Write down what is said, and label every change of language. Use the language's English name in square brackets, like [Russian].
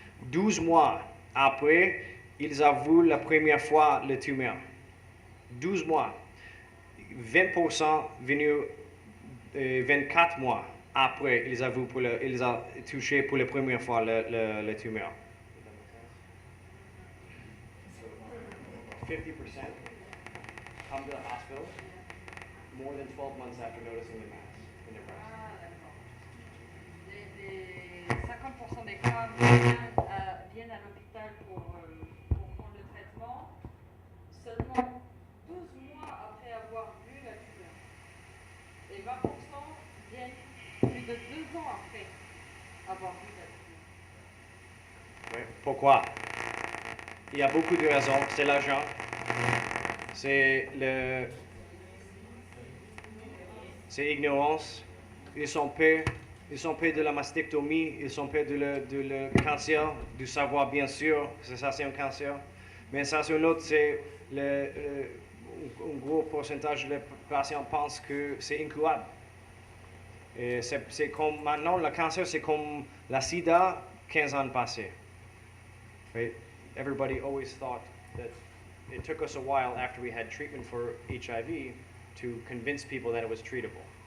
[French] 12 mois après, ils avouent la première fois le tumeur. 12 mois. 20% venu 24 mois après, ils avouent ils ont touché pour la première fois le tumeur. [English] 50% come to the hospital more than 12 months after noticing the mass in their breast. [French] Ah, d'accord. Les 50% des femmes viennent à l'hôpital pour prendre le traitement seulement 12 mois après avoir vu la tumeur. Et 20% viennent plus de 2 ans après avoir vu la tumeur. Oui. Pourquoi? Il y a beaucoup de raisons. C'est l'argent. C'est ignorance. Ils sont peurs de la mastectomie. Ils sont peurs de le cancer, du savoir bien sûr. Ça, c'est un cancer. Mais ça, c'est un autre. C'est un gros pourcentage de patients pensent que c'est incurable. Et c'est comme maintenant, le cancer, c'est comme la sida 15 ans passés. [English] Right? Everybody always thought that it took us a while after we had treatment for HIV to convince people that it was treatable.